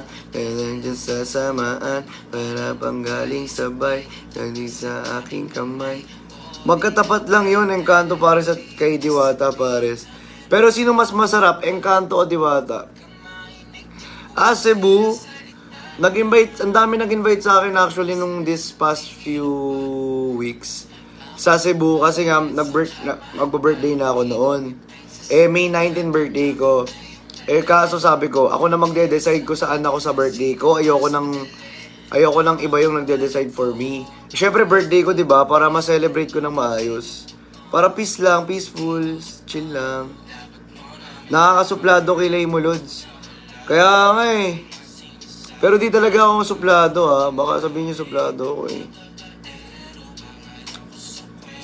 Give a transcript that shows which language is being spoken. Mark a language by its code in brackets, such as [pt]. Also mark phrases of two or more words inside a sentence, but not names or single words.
[tl] Kailan dyan sa samaan, para pang galing sabay, galing sa aking kamay. Magkatapat lang yun, Encanto pares at kay Diwata pares. Pero sino mas masarap, Encanto o Diwata? Cebu, nag-invite, ang dami nag-invite sa akin actually nung [en] this past few weeks. [tl] Sa Cebu kasi nga magbo-birthday na ako noon. May 19 birthday ko. Kaso sabi ko, ako na magde-decide ko saan ako sa birthday ko. Ayoko nang iba yung nagde-decide [en] for me. [tl] Syempre birthday ko, 'di ba? Para ma-celebrate ko ng maayos. Para peace lang, peaceful, chill lang. Nakakasuplado kilay mo, Lods. Kaya nga eh. Pero di talaga ako suplado ha. Baka sabihin niyo suplado ako eh.